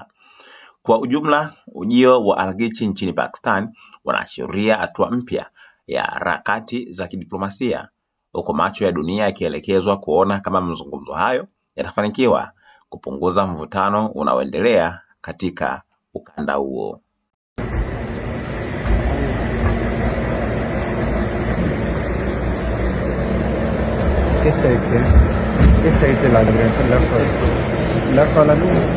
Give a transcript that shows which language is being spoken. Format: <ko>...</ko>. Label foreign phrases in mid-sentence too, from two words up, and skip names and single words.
<sw>Kwa ujumla, ujio wa Araghchi nchini Pakistan unaashiria hatua mpya ya harakati za kidiplomasia, huko macho ya dunia yakielekezwa kuona kama mazungumzo hayo yatafanikiwa kupunguza mvutano unaoendelea katika ukanda huo.</sw> <hi>किस साइड पे लग रहे हैं सर? लेफ्ट वाला लूं?</hi>